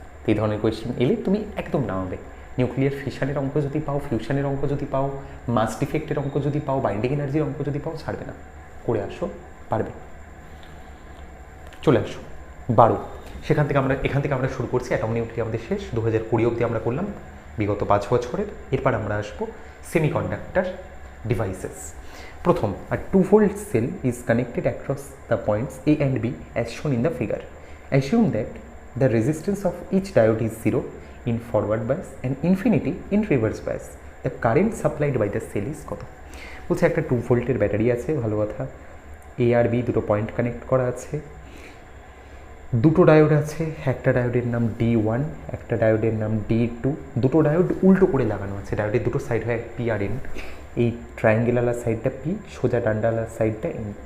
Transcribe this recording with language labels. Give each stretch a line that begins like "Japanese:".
Bangla: এই ধরনের কোয়েশ্চেন এলে তুমি একদম নামাবে। নিউক্লিয়ার ফিশনের অঙ্ক যদি পাও, ফিউশনের অঙ্ক যদি পাও, মাস ডিফেক্টের অঙ্ক যদি পাও, বাইন্ডিং এনার্জির অঙ্ক যদি পাও, ছাড়বে না, করে আসো, পারবে। চলে আসো 12, এখান থেকে আমরা শুরু করছি। অ্যাটম নিউক্লি আমাদের শেষ, 2020 অবধি আমরা করলাম, বিগত 5 বছরের। এরপর আমরা আসবো সেমিকন্ডাক্টর ডিভাইসেস। প্রথম,
English: a 2-volt cell is connected across the points A and B as shown in the figure. Assume that the resistance of each diode is 0 in forward bias and infinity in reverse bias. The current supplied by the cell is
Bangla: কত? বলছে একটা 2 ভোল্টের battery আছে, ভালো কথা, এ আর B দুটো point connect করা আছে, দুটো ডায়োড আছে, একটা ডায়োডের নাম D1, একটা ডায়োডের নাম D2, দুটো ডায়োড উল্টো করে লাগানো আছে, ডায়োডের দুটো সাইড হয় পি আর এন। এই ট্রায়াঙ্গেলার সাইডটা পি, সোজা ডান্ডালার সাইডটা এন।